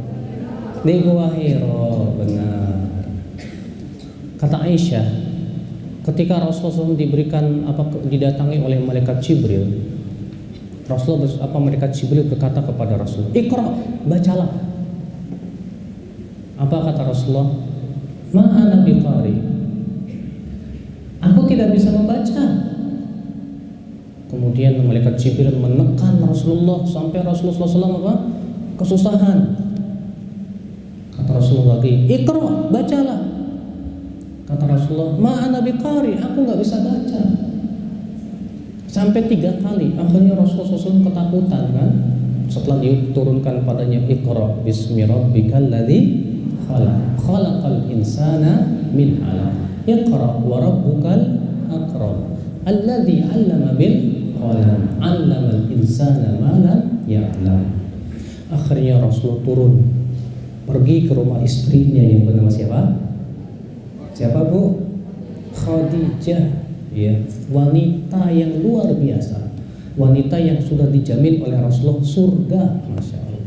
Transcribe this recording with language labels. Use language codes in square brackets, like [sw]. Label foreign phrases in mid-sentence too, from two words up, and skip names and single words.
[id] Di Gua Hira, benar. Kata Aisyah, Ketika Rasulullah SAW didatangi oleh malaikat Jibril, malaikat Jibril berkata kepada Rasulullah, "Iqra, bacalah." Apa kata Rasulullah? [ar] "ما أنا بقارئ." [id] Aku tidak bisa membaca. Kemudian malaikat Jibril menekan Rasulullah sampai Rasulullah SAW kesusahan. Kata Rasulullah lagi, "Iqra, bacalah." Kata Rasulullah, [ar] "ما أنا بقارئ." [id] Aku nggak bisa baca. Sampai 3 kali. Akhirnya Rasulullah SAW ketakutan kan. Setelah diturunkan padanya, [ar] "اقرأ باسم ربك الذي خلق. خلق الإنسان من علق. اقرأ وربك الأكرم. الذي علم بالقلم علم الإنسان ما لم يعلم." [id] Akhirnya Rasulullah turun, pergi ke rumah istrinya yang bernama siapa? Siapa, Bu? Khadijah, ya, wanita yang luar biasa, wanita yang sudah dijamin oleh Rasulullah surga, [ar] ما شاء الله.